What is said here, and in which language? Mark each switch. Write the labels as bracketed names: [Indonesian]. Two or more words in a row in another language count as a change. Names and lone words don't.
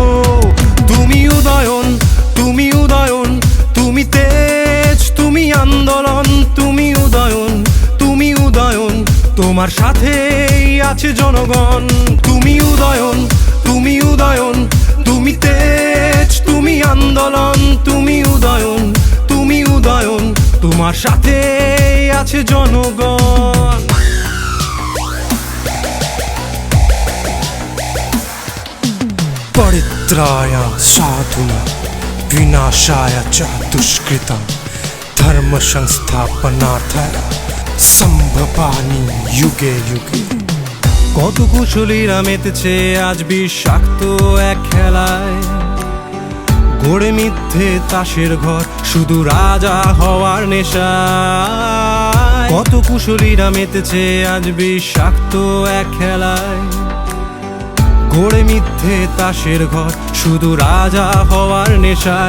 [Bangla] তুমি উদয়ন, তুমি উদয়ন, তুমি তেজ, তুমি আন্দোলন, তুমি উদয়ন, তুমি উদয়ন, তোমার সাথেই আছে জনগণ। তুমি উদয়ন, তুমি উদয়ন, তুমি তেজ, তুমি আন্দোলন, তুমি উদয়ন, তুমি উদয়ন, তোমার সাথেই আছে জনগণ। [Sanskrit] परित्राय साधुना विनाशाय च दुष्कृतं धर्म संस्थापनार्थाय संभवामि युगे युगे। [Bangla] কত কুশলীরা মেতেছে আজ বিষাক্ত এক খেলায়, গড়ে মিথ্যে তাসের ঘর শুধু রাজা হওয়ার নেশায়। কত কুশলীরা মেতেছে আজ বিষাক্ত এক খেলায়, গড়ে মিথ্যে তাসের ঘর শুধু রাজা হওয়ার নেশায়।